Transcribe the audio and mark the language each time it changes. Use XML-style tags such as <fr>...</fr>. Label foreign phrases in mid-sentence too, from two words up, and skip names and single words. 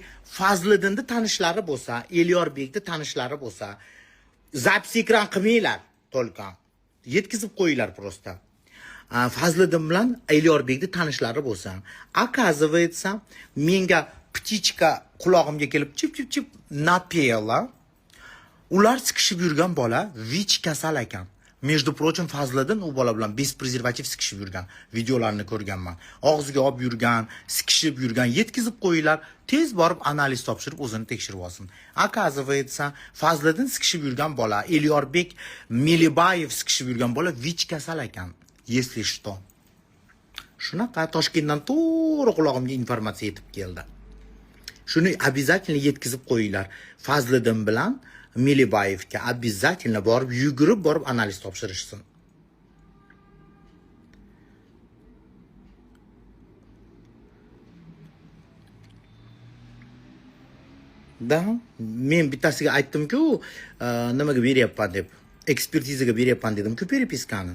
<uz>Fazliddinni tanishlari bo'lsa, Elyorbekni tanishlari bo'lsa, zapis ekran qilmanglar, to'lqon. Yetkazib qo'yinglar prosta. Fazliddin bilan Elyorbekni tanishlari bo'lsa, оказывается, menga ptichka qulog'imga kelib chip napela. Ular sikishib yurgan bola VICH kasal ekan.</uz> <ru>Между прочим,</ru> <uz>Fazliddin u bola bilan без prezervativ sikishib yurgan. Videolarini ko'rganman. Og'ziga olib yurgan, sikishib yurgan, yetkazib qo'yinglar, tez borib analiz topshirib o'zini tekshirib olsin. Оказывается, Fazliddin sikishib yurgan bola, Elyorbek Melibayev sikishib yurgan bola VICH kasal ekan.</uz> <ru>Если что.</ru> <uz>Shunaqa Toshkentdan to'g'ri qulog'imga informatsiya yetib keldi. Shuni обязательно yetkazib qo'yinglar. Fazliddin bilan Melibayevga обязательно borib, yugurib borib analiz topshirishsin. Da, men bittasiga aytdim-ku, nimaga beryapman deb, ekspertizaga beryapman dedim-ku peripiskani.</uz>